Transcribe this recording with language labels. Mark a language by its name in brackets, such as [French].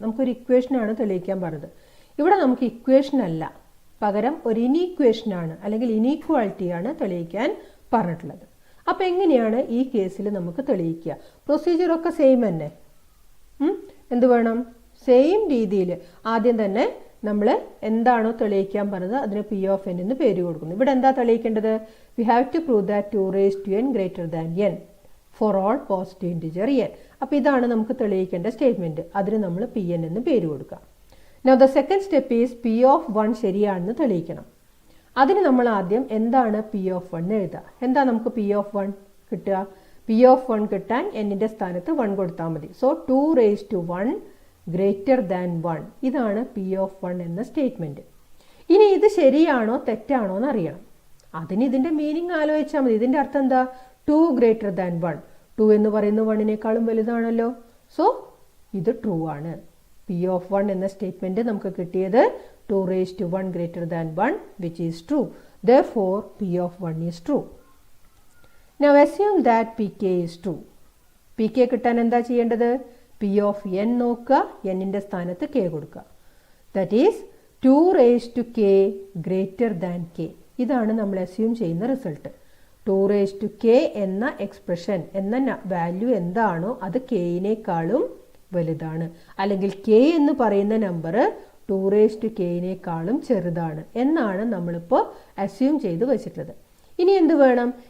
[Malayalam] നമുക്കൊരു ഇക്വേഷനാണ് തെളിയിക്കാൻ പറഞ്ഞത്. ഇവിടെ നമുക്ക് ഇക്വേഷൻ അല്ല, പകരം ഒരു ഇനീക്വേഷൻ ആണ് അല്ലെങ്കിൽ ഇനീക്വാളിറ്റി ആണ് തെളിയിക്കാൻ പറഞ്ഞിട്ടുള്ളത്. അപ്പം എങ്ങനെയാണ് ഈ കേസിൽ നമുക്ക് തെളിയിക്കുക? പ്രൊസീജിയർ ഒക്കെ സെയിം തന്നെ. എന്ത് വേണം? സെയിം രീതിയിൽ ആദ്യം തന്നെ നമ്മൾ എന്താണോ തെളിയിക്കാൻ പറഞ്ഞത് അതിന് P(n) എന്ന് പേര് കൊടുക്കുന്നു. ഇവിടെ എന്താ തെളിയിക്കേണ്ടത്? [English] We have to prove that 2n greater than n for all positive integer n. [Malayalam] അപ്പോൾ ഇതാണ് നമുക്ക് തെളിയിക്കേണ്ട സ്റ്റേറ്റ്മെന്റ്. അതിന് നമ്മൾ Pn എന്ന് പേര് കൊടുക്കാം. [English] Now the second step is P(1) [Malayalam] ശരിയാണെന്ന് തെളിയിക്കണം. അതിന് നമ്മൾ ആദ്യം എന്താണ് P(1) എഴുതുക. എന്താ നമുക്ക് P(1) കിട്ടുക? P(1) കിട്ടാൻ n-ന്റെ സ്ഥാനത്ത് 1 കൊടുത്താൽ മതി. [English] So 2(1) greater than 1. [Malayalam] ഇതാണ് P(1) എന്ന സ്റ്റേറ്റ്മെന്റ്. ഇനി ഇത് ശരിയാണോ തെറ്റാണോ എന്ന് അറിയണം. അതിന് ഇതിന്റെ മീനിങ് ആലോചിച്ചാൽ മതി. ഇതിന്റെ അർത്ഥം എന്താ? 2 greater than 1. 2 എന്ന് പറയുന്നത് 1-നേക്കാളും വലുതാണല്ലോ. സോ ഇത് ട്രൂ ആണ്. P(1) എന്ന സ്റ്റേറ്റ്മെന്റ് നമുക്ക് കിട്ടിയത് 2(1) greater than 1, [English] which is true. Therefore P(1) is true. Now assume that Pk is true. [Malayalam] Pk കിട്ടാൻ എന്താ ചെയ്യേണ്ടത്? P(n) നോക്കുക, n-ന്റെ സ്ഥാനത്ത് k കൊടുക്കുക. [English] That is 2k greater than k. [Malayalam] ഇതാണ് നമ്മൾ അസ്യൂം ചെയ്യുന്ന റിസൾട്ട്. 2k എന്ന എക്സ്പ്രഷൻ എന്ന വാല്യൂ എന്താണോ അത് k-നേക്കാളും വലുതാണ്, അല്ലെങ്കിൽ k എന്ന് പറയുന്ന നമ്പർ 2k-നേക്കാളും ചെറുതാണ് എന്നാണ് നമ്മളിപ്പോൾ അസ്യൂം ചെയ്ത് വെച്ചിട്ടുള്ളത്. ഇനി എന്ത് വേണം?